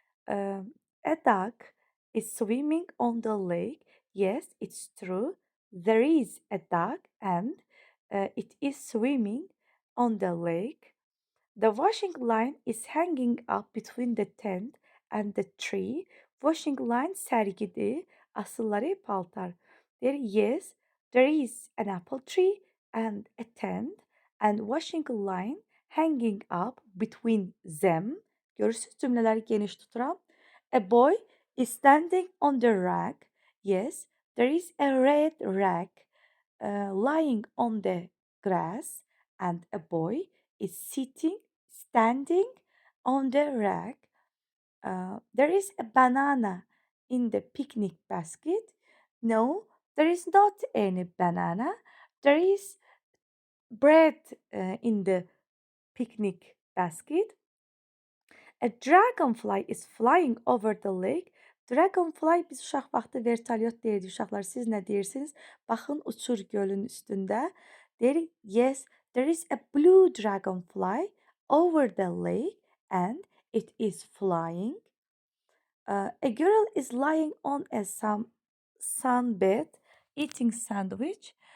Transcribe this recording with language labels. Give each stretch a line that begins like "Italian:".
English: A duck is swimming on the lake. Yes, it's true. There is a duck and it is swimming on the lake. The washing line is hanging up between the tent and the tree.
Azerbaijani: Washing line sərgidir, asılları paltar.
English: Yes, there is an apple tree and a tent and washing line hanging up between them.
Azerbaijani: Görürsünüz, cümlələri geniş tuturam.
English: A boy is standing on the rag. Yes, there is a red rag lying on the grass and a boy is standing on the rag. There is a banana in the picnic basket. No, there is not any banana. There is bread in the picnic basket. A dragonfly is flying over the lake.
Azerbaijani: Dragonfly biz uşaq vaxtı vertolyot deyirik. Uşaqlar, siz nə deyirsiniz? Baxın, uçur gölün üstündə. Deyirik,
English: yes, there is a blue dragonfly over the lake and it is flying. A girl is lying on a sunbed eating sandwich.